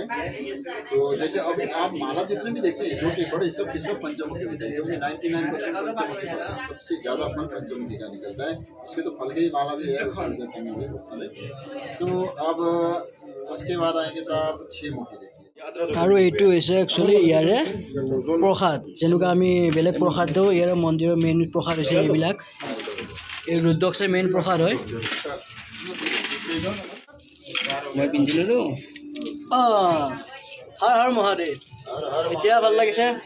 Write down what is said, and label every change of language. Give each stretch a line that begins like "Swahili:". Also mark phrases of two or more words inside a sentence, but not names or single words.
Hindi: तो जैसे अब आप माला जितने भी देखते हैं छोटे बड़े सब के सब पंचमुखी होते हैं क्योंकि 99% पंचमुखी होता है। सबसे ज़्यादा फल पंचमुखी का निकलता है। उसके तो फल के ही माला भी है उसमें रखेंगे हुए बहुत सारे। तो अब उसके बाद आएंगे साहब 6 मुखी देखिए।
Assamese: আৰু এইটো হৈছে একচুৱেলি ইয়াৰে প্ৰসাদ যেনেকুৱা আমি বেলেগ প্ৰসাদ দিওঁ ইয়াৰে মন্দিৰৰ মেইন প্ৰসাদ হৈছে এইবিলাক এই ৰুদ্ৰাক্ষৰ মেইন প্ৰসাদ হয় মই পিন্ধিলোঁ হৰ হৰ মহাদেৱ এতিয়া ভাল লাগিছে